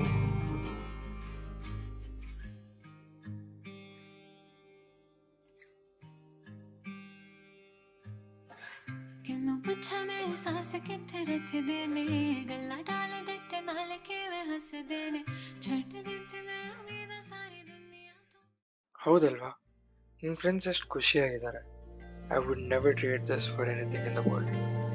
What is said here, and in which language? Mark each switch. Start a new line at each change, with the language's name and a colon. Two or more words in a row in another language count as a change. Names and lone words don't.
Punjabi: ਕਿਨੂੰ ਪੁੱਛਾਂ ਮੈਂ ਸਾਸ ਕਿੱਥੇ ਰੱਖਦੇ ਨੇ, ਗੱਲਾਂ ਡਾਲ ਦਿੱਤੇ ਨਾਲ ਕਿਵੇਂ ਹੱਸਦੇ ਨੇ, ਛੱਡ ਦਿੱਤੀ ਮੈਂ ਉਮੀਦਾਂ ਸਾਰੀ ਦੁਨੀਆ ਤੋਂ.
Kannada: ಹೌದಲ್ವಾ? ನಿಮ್ಮ ಫ್ರೆಂಡ್ಸ್ ಎಷ್ಟು ಖುಷಿಯಾಗಿದ್ದಾರೆ.
English: I would never trade this for anything in the world.